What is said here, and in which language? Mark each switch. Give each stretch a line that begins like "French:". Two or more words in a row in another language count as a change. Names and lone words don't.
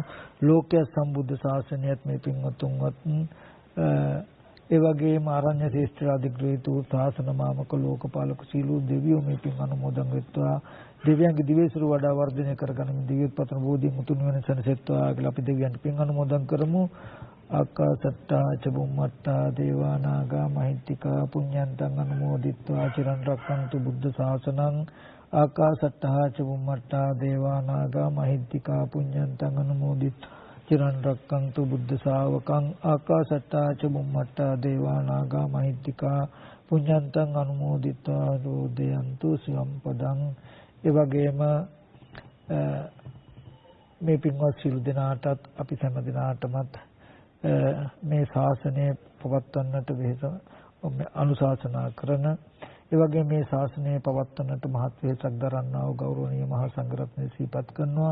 Sinhala: ලෝකයේ සම්බුද්ධ ශාසනයත් මේ පින්වත්තුන්වත් ඒ වගේම ආරණ්‍ය ශ්‍රේෂ්ඨ අධිග්‍රහිත වූ ශාසන මාමක ලෝකපාලක සීලු දෙවියෝ මේ පින් අනුමෝදන් වෙත්වා. දෙවියන්ගේ දිවේසුරු වඩා වර්ධනය කරගන්න දිව්‍යපතන බෝධි මුතුන් වෙන සනසෙත්වා කියලා අපි දෙවියන්ට පින් අනුමෝදන් කරමු.
Pali: ආකාසට්ටා චබුම්මට්ටා දේවානාගා මහිත්‍තිකා පුඤ්ඤන්තං අනුමෝදිත්වා චිරන් රක්ඛන්තු බුද්ධ ශාසනං ආකාසට්ටා චබුම්මට්ටා දේවානාගා මහිත්‍තිකා පුඤ්ඤන්තං අනුමෝදිත්වා චිරන් රක්ඛන්තු බුද්ධ ශාවකං ආකාසට්ටා චබුම්මට්ටා දේවානාගා මහිත්‍තිකා පුඤ්ඤන්තං අනුමෝදිත්වා රෝදයන්තු සම්පදං.
Sinhala: ඒ වගේම මේ පින්වත් සිළු දෙනාටත් අපි හැම දිනාටමත් මේ ශාසනය පවත්වන්නට වෙහෙස අනුශාසනා කරන ඒ වගේ මේ ශාසනය පවත්වන්නට මහත් වෙහෙසක් දරන්නා වූ ගෞරවනීය මහා සංඝරත්නය සිහිපත් කරනවා.